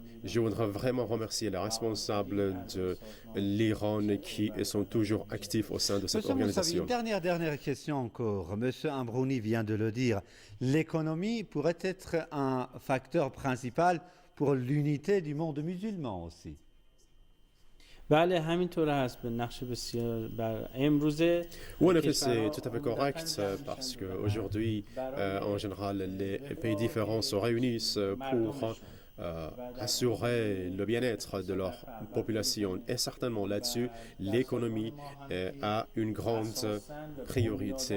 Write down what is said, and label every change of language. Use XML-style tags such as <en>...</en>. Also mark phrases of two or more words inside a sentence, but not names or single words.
<fr>Je voudrais vraiment remercier les responsables de l'Iran qui sont toujours actifs au sein de cette organisation. Une dernière question encore. Monsieur Ambrouni vient de le dire. L'économie pourrait être un facteur principal pour l'unité du monde musulman aussi.</fr> <fa>بله همینطور هست به نقش بسیار امروزه</fa> <fr>Oui, en effet, c'est tout à fait correct parce qu'aujourd'hui, en général, les pays différents se réunissent pour assurer le bien-être de leur population. Et certainement là-dessus, l'économie a une grande priorité.</fr>